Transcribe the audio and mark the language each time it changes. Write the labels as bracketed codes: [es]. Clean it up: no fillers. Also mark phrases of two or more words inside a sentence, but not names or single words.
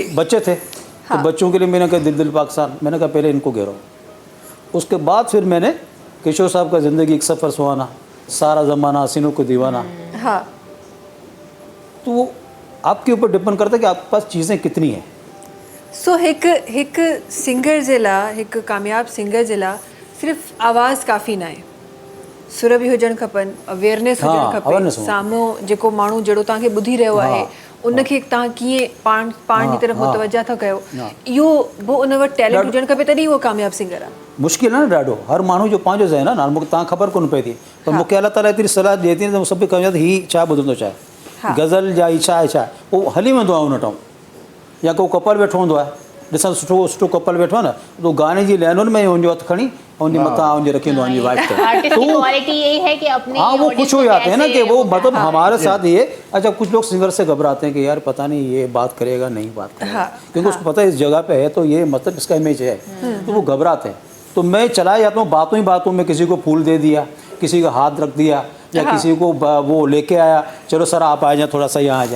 [ur] تھی، بچے تھے، تو بچوں کے لیے میں نے کہا دل پاکستان، میں نے کہا پہلے ان کو گھیرو. اس کے بعد پھر میں نے کشور صاحب کا زندگی ایک سفر سہانا، سارا زمانہ، حسینوں کو دیوانہ, ہاں تو وہ آپ کے اوپر ڈیپینڈ کرتا ہے کہ آپ کے پاس چیزیں کتنی ہیں. [sd] सो हिकु सिंगर जे लाइ, हिकु कामयाब सिंगर जे लाइ सिर्फ़ु आवाज़ काफ़ी न आहे, सुर बि हुजणु खपनि, अवेयरनेस हुजणु [ur] ہاں, [sd] खपे, awareness हुजणु साम्हूं जेको माण्हू जहिड़ो तव्हांखे ॿुधी रहियो आहे उनखे तव्हां कीअं पाण जी तरफ़ मुतवजा था कयो, इहो वो उन वटि टैलेंट हुजणु खपे, तॾहिं उहो कामयाब सिंगर आहे। मुश्किल है ना ॾाढो, हर माण्हू जो पंहिंजो ज़हन आहे न, मूंखे तव्हां ख़बर कोन पए थी, पर मूंखे अल्लाह ताला एतिरी सलाह ॾिए थी त सभु कमु ही छा ॿुधंदो चाहे, गज़ल जा ई छा आहे छा, उहो हली वेंदो आहे उन टाइम, या को कपल वेठो हूंदो आहे, ॾिसण सुठो कपल वेठो आहे न, तो गाने जी लाइनुनि में हुनजो हथु खणी उनजे मथां उनजे रखींदो आहे वाइफ ते, [ur] آرٹسٹ کی کوالٹی یہی ہے کہ اپنے ہاں وہ audience خوش ہو کو جاتے ہیں نا کہ کیسے وہ مطلب ہمارے ساتھ یہ. اچھا کچھ لوگ سنگر سے گھبراتے ہیں کہ یار پتا نہیں یہ بات کرے گا نہیں بات کرے گا، کیونکہ اس کو پتا ہے اس جگہ پے ہے تو یہ مطلب اس کا امیج ہے، تو وہ گھبراتے ہیں. تو میں چلا جاتا ہوں باتوں ہی باتوں میں، کسی کو پھول دے دیا، کسی کا ہاتھ رکھ دیا، یا کسی کو وہ لے کے آیا، چلو سر آپ آ جائے، تھوڑا سا یہاں آ جائے.